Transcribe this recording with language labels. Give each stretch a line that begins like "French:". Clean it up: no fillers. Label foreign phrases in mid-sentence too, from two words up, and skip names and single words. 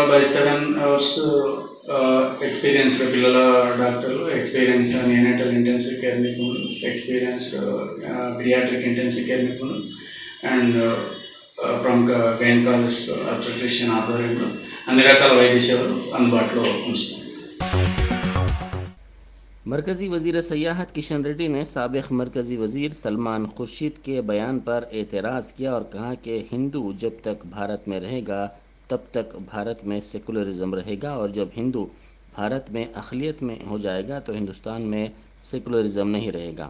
English: by 7 hours experienced
Telugu: పిల్లల డాక్టర్లు,
English: experienced neonatal intensive care
Telugu: నిపుణులు,
English: experienced pediatric intensive care
Telugu: నిపుణులు అండ్ ప్రముఖ
English: gynecologist obstetrician
Telugu: ఆధ్వర్యంలో అన్ని రకాల వైద్య సేవలు అందుబాటులో ఉంచుతాం.
Urdu: مرکزی وزیر سیاحت کشن ریڈی نے سابق مرکزی وزیر سلمان خورشید کے بیان پر اعتراض کیا اور کہا کہ ہندو جب تک بھارت میں رہے گا تب تک بھارت میں سیکولرزم رہے گا، اور جب ہندو بھارت میں اقلیت میں ہو جائے گا تو ہندوستان میں سیکولرزم نہیں رہے گا۔